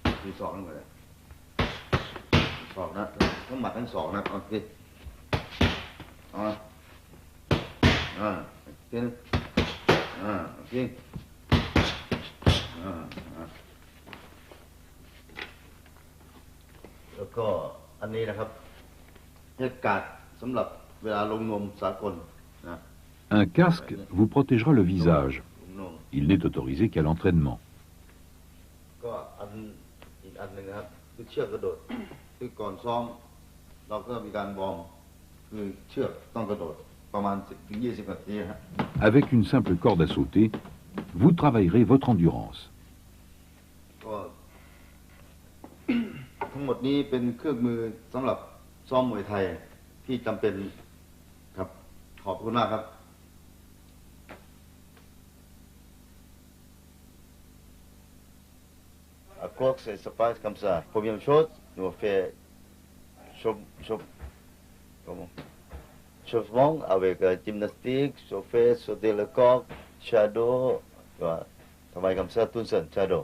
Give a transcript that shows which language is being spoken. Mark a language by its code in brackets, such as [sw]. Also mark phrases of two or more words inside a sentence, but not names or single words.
[th] ที่สองนั่นเลยสองนัดทั้งหมัดทั้งสองนัดโอเคทีนึงโอเคแล้วก็อันนี้นะครับเทปการ์ดสำหรับเวลาลงนวมสากลนะ [fr] Un casque vous protégera le visage. Il n'est autorisé qu'à l'entraînement. [th] ก็อีกอันหนึ่งนะครับคือเชือกกระโดดคือก่อนซ้อมเราก็มีการวอร์มคือเชือกต้องกระโดดประมาณ10-20 นาทีครับ [fr] Avec une simple corde à sauter, vous travaillerez votre endurance. [th] ก็ทั้งหมดนี้เป็นเครื่องมือสำหรับซ้อมมวยไทยที่จำเป็นครับขอบคุณมากครับ [fr] À quoi que ça se passe comme ça? Première chose, nous on fait chauffement avec gymnastique, chauffer, sauter le corps, shadow, travail comme ça tout seul, shadow.